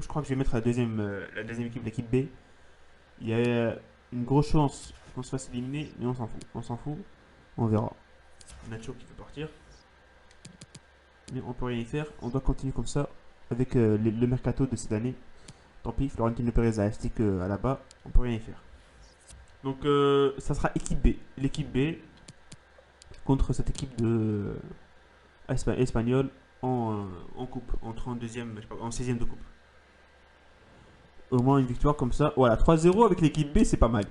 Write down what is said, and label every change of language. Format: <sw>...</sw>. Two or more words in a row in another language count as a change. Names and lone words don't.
<fr>Je crois que je vais mettre la deuxième équipe, l'équipe B. Il y a une grosse chance qu'on se fasse éliminer, mais on s'en fout. On s'en fout. On verra. Nacho qui peut partir. Mais on peut rien y faire. On doit continuer comme ça avec le mercato de cette année. Tant pis, Florentino Pérez a acheté que à la bas. On peut rien y faire. Donc ça sera équipe B. L'équipe B contre cette équipe de espagnole en coupe, en 32e, je sais pas, en 16e de coupe. Au moins une victoire comme ça. Voilà, 3-0 avec l'équipe B, c'est pas mal.</fr>